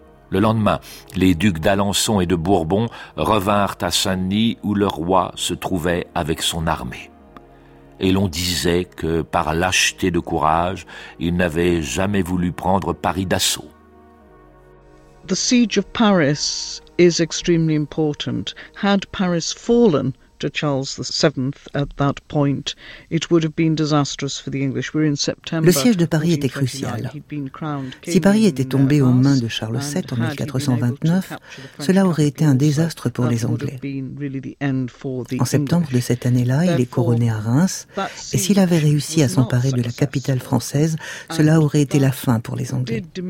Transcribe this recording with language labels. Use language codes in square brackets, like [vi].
[fr] Le lendemain, les ducs d'Alençon et de Bourbon revinrent à Saint-Denis où le roi se trouvait avec son armée. Et l'on disait que, par lâcheté de courage, il n'avait jamais voulu prendre Paris d'assaut. [en] The siege of Paris is extremely important. Had Paris fallen to Charles VII at that point, it would have been disastrous for the English. We're in September. [fr] Le siège de Paris était crucial. Si Paris était tombé aux mains de Charles VII en 1429, cela aurait été un désastre pour les Anglais. En septembre de cette année-là, il est couronné à Reims, et s'il avait réussi à s'emparer de la capitale française, cela aurait été la fin pour les Anglais.